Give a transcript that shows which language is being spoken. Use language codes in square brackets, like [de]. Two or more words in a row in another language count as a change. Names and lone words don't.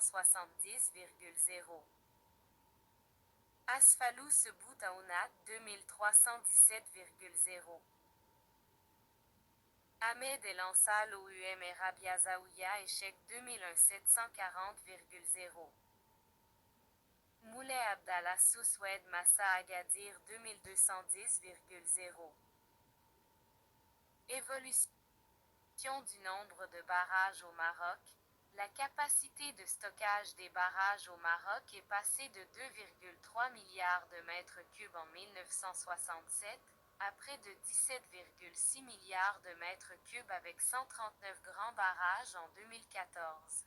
[fr] 170,0 Asfalou Sebou Taounat 2317,0 Ahmed El Ansal OUM et Rabia Zaouia Échec 2001 740,0 Moulay Abdallah Souswed Massa Agadir 2210,0 Évolution du nombre de barrages au Maroc. La capacité de stockage des barrages au Maroc est passée de 2,3 milliards de mètres cubes en 1967 à près de 17,6 milliards de mètres cubes avec 139 grands barrages en 2014.